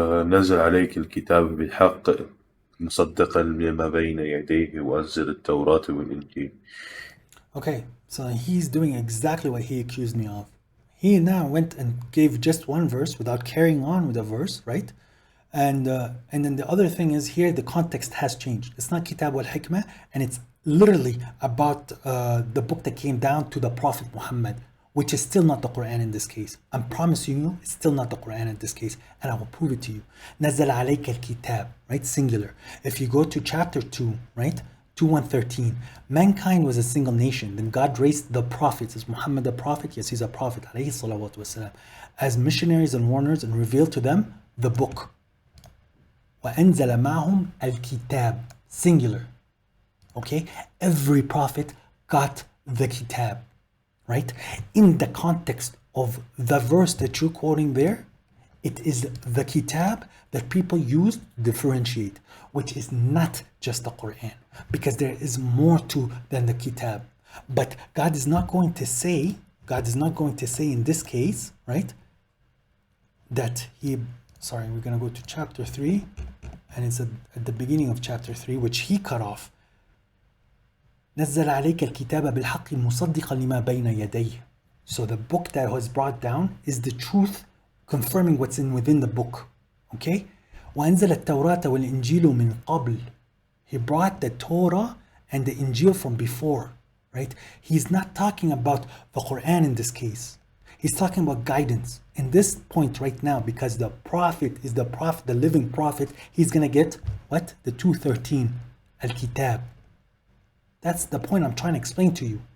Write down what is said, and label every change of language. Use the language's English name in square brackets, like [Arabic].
[Arabic] نزل عليك الكتاب بالحق مصدقا لما بين يديه وأنزل التوراة والإنجيل. [English] Okay, so he's doing exactly what he accused me of. He now went and gave just one verse without carrying on with the verse, right? And then the other thing is here the context has changed. It's not Kitab wal-Hikmah, and it's literally about the book that came down to the Prophet Muhammad, which is still not the Quran in this case. I'm promising you, it's still not the Quran in this case, and I will prove it to you. [Arabic] نزل عليك الكتاب, right? [English] Singular. If you go to chapter 2, right? 2:113, mankind was a single nation. Then God raised the prophets. Is Muhammad the prophet? Yes, he's a prophet, alayhi salawatu wasalam, as missionaries and warners, and revealed to them the book. [Arabic] وَأَنزَلَ مَعْهُمْ الْكِتَابِ, singular. [English] Okay? Every prophet got the kitab, right? In the context of the verse that you're quoting there, it is the kitab that people use to differentiate, which is not just the Quran, because there is more to than the kitab. But God is not going to say in this case, right, that we're going to go to chapter 3, and it's at the beginning of chapter 3, which he cut off. [Arabic] نزل عليك الكتاب بالحق مصدقا لما بين يديه. [English] So the book that was brought down is the truth, confirming what's within the book. Okay? [Arabic] وأنزل التوراة والإنجيل من قبل. [English] He brought the Torah and the Injil from before, right? He's not talking about the Quran in this case. He's talking about guidance. In this point right now, because the prophet is the prophet, the living prophet, he's gonna get what? The 213, Al-Kitab. That's the point I'm trying to explain to you.